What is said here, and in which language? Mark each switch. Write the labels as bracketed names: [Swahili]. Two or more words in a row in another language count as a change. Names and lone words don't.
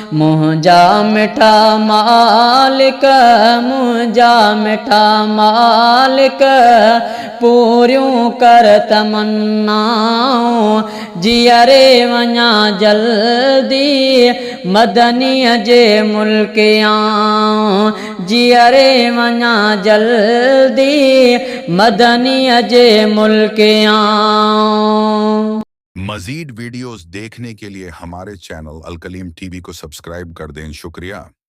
[Sindhi] منهنجا مٺا مالڪ، منهنجا مٺا مالڪ، پوريون ڪر تمنائون، جيئري وڃان جلدي مدنيءَ جي ملڪ آئون، جيئري وڃان جلدي مدنيءَ جي ملڪ آئون. [Urdu] مزيد ويڊيوز دیکھنے کے لیے ہمارے چینل الکلیم ٹی وی کو سبسڪرائب کر دين. شڪريا.